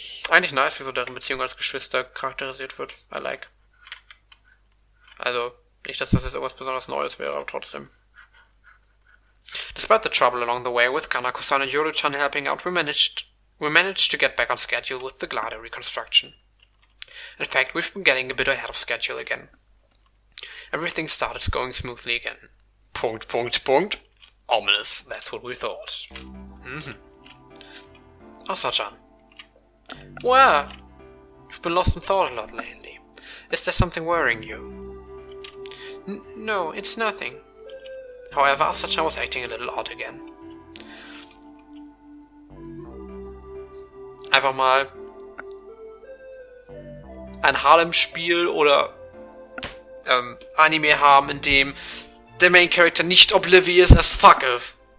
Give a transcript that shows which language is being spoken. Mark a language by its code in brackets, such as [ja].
[de] Eigentlich nice, wie so deren Beziehung als Geschwister charakterisiert wird. I like. Also, nicht, dass das jetzt irgendwas besonders Neues wäre, aber trotzdem. [en] Despite the trouble along the way with Kanako-san and Yoru-chan helping out, we managed to get back on schedule with the glider reconstruction. In fact, we've been getting a bit ahead of schedule again. Everything started going smoothly again. ... Ominous, that's what we thought. Asa-chan. Well, you've been lost in thought a lot lately. Is there something worrying you? No, it's nothing. However, Asa-chan was acting a little odd again. [de] Einfach mal ein Harlem-Spiel oder Anime haben, in dem der Main Character nicht oblivious as fuck ist.